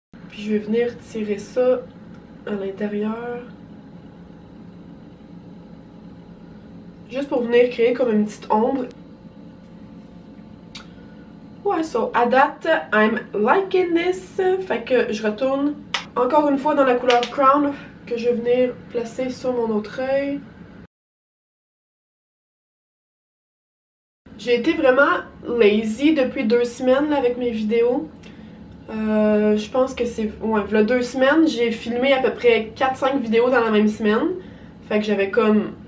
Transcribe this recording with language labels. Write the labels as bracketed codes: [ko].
[fr] Puis je vais venir tirer ça à l'intérieur. Juste pour venir créer comme une petite ombre. [en] Ouais, so [fr] à date, [en] I'm liking this. [fr] Fait que je retourne encore une fois dans la couleur Crown que je vais venir placer sur mon autre œil. J'ai été vraiment lazy depuis 2 semaines là, avec mes vidéos. Je pense que c'est... Ouais, il y a 2 semaines, j'ai filmé à peu près 4-5 vidéos dans la même semaine. Fait que j'avais comme...